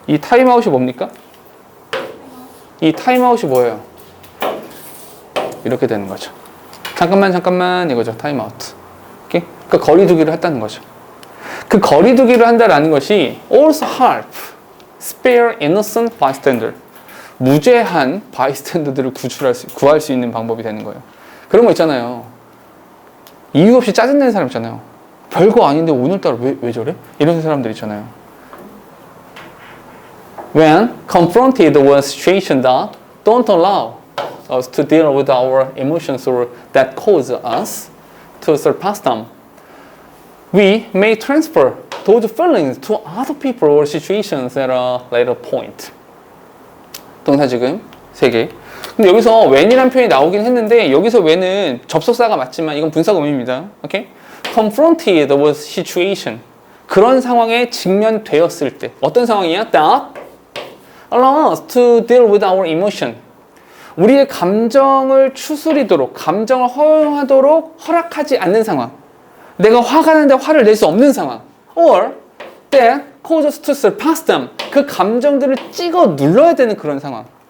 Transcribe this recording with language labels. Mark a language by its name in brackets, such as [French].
[Korean] 이 time out이 뭡니까? 이 time out이 뭐예요? 이렇게 되는 거죠. 잠깐만 이거죠. time out. 오케이? 그러니까 거리두기를 했다는 거죠. 그 거리두기를 한다라는 것이 [English] also help spare innocent bystander. [Korean] 무죄한 바이스탠더들을 구할 수 있는 방법이 되는 거예요. 그런 거 있잖아요. 이유 없이 짜증내는 사람 있잖아요. 별거 아닌데 오늘따라 왜 저래? 이런 사람들 있잖아요. [English] When confronted with a situation that don't allow us to deal with our emotions or that cause us to surpass them, we may transfer those feelings to other people or situations at a later point. [Korean] 동사 지금 3개. 근데 여기서 when이라는 표현이 나오긴 했는데 여기서 when은 접속사가 맞지만 이건 분사구문입니다. 오케이? [English] confronted with situation. [Korean] 그런 상황에 직면되었을 때 어떤 상황이야? [English] That allow us to deal with our emotion. [Korean] 우리의 감정을 추스리도록 감정을 허용하도록 허락하지 않는 상황. 내가 화가 나는데 화를 낼 수 없는 상황. [English] Or that causes to surpass them. [Korean] 그 감정들을 찍어 눌러야 되는 그런 상황.